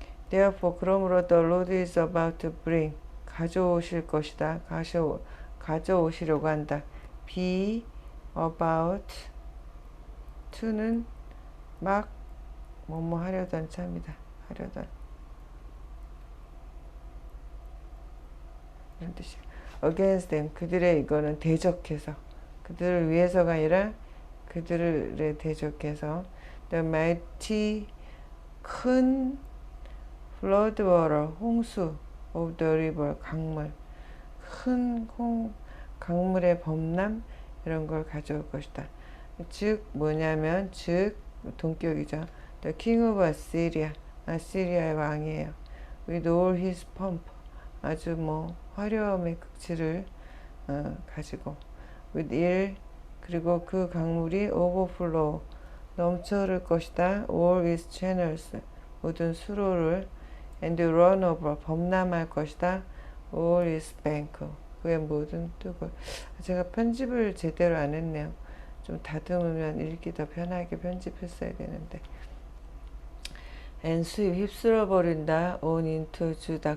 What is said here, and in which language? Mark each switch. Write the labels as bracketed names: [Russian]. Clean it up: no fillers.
[English] Therefore, 그러므로 the Lord is about to bring, [Korean] 가져오실 것이다. 가져오시려고 한다. Be about to는 막 뭐뭐 하려던 차입니다. 하려던 이런 뜻이에요. [English] Against them, [Korean] 그들의 이거는 대적해서, 그들을 위해서가 아니라 그들을 대적해서 [English] the mighty, [Korean] 큰 flood water, 홍수 [English] of the river, [Korean] 강물, 큰 강물의 범람 이런 걸 가져올 것이다. 즉 뭐냐면 동격이죠. [English] The king of Assyria, [Korean] 아시리아의 왕이에요. [English] With all his pomp, [Korean] 아주 뭐 화려함의 극치를 가지고 with 그리고 그 강물이 overflow, 넘쳐 흐를 것이다. [English] all its channels, [Korean] 모든 수로를 [English] and run over, [Korean] 범람할 것이다. [English] all its bank, [Korean] 그의 모든 뚝을. 제가 편집을 제대로 안 했네요. 좀 다듬으면 읽기 더 편하게 편집했어야 되는데. [English] and sweep [Korean] 휩쓸어 버린다 [English] on into 주다.